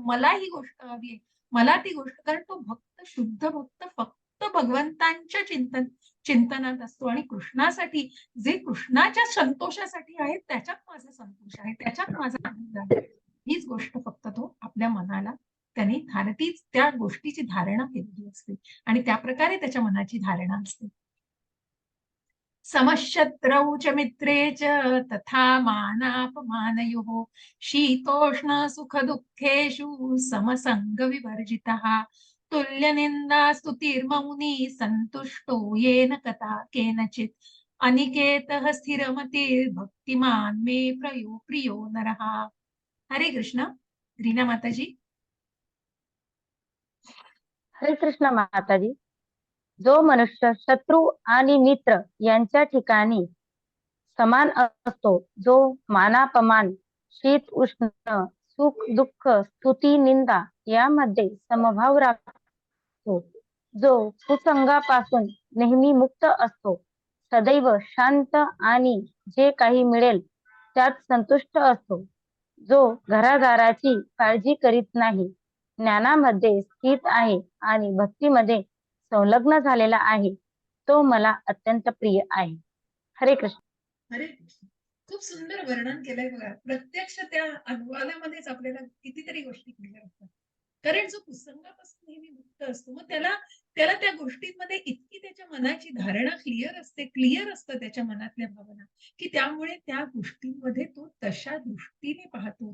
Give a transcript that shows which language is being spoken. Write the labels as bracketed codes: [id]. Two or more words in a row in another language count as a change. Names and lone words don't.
[mr] मला ही गोष्ट हवी आहे, मला ती गोष्ट, कारण तो भक्त, शुद्ध भक्त फक्त भगवंतांच्या चिंतनात असतो आणि कृष्णासाठी, जे कृष्णाच्या संतोषासाठी आहे त्याच्यात माझा संतोष आहे, त्याच्यात माझा आनंद आहे, हीच गोष्ट फक्त तो आपल्या मनाला त्याने तीच त्या गोष्टीची धारणा केलेली असते आणि त्या प्रकारे त्याच्या मनाची धारणा असते. [sa] समशत्रौ च मित्रे च तथा मानापमानयोः शीतोष्ण सुख दुःखेषु समसंग विवर्जितः तुल्यनिंदा स्तुतिर्मौनी संतुष्टो येन कथा केनचित् अनिकेतः स्थिरमतिर्भक्तिमान् मे प्रियो नरः. [mr] हरे कृष्ण. रीना माताजी. हरे कृष्ण माताजी. जो मनुष्य शत्रू आणि मित्र यांच्या ठिकाणी समान असतो, जो मानापमान, शीत उष्ण, सुख दुःख, स्तुती निंदा यामध्ये समभाव राखतो, जो कुसंगापासून नेहमी मुक्त असतो, सदैव शांत आणि जे काही मिळेल त्यात संतुष्ट असतो, जो घरादाराची काळजी करीत नाही, ज्ञानामध्ये स्थित आहे आणि भक्तीमध्ये संलग्न झालेला आहे, तो मला अत्यंत प्रिय आहे. हरे कृष्ण. अरे खूप सुंदर वर्णन केलंय बघा. प्रत्यक्ष त्या अनुवादामध्येच आपल्याला कितीतरी गोष्टी क्लिअर होतात. कारण जो कुसंगापासून नेहमी मुक्त असतो, मग त्याला त्याला त्या गोष्टींमध्ये इतकी त्याच्या मनाची धारणा क्लिअर असतं त्याच्या मनातल्या भावना, की त्यामुळे त्या गोष्टींमध्ये तो तशा दृष्टीने पाहतो.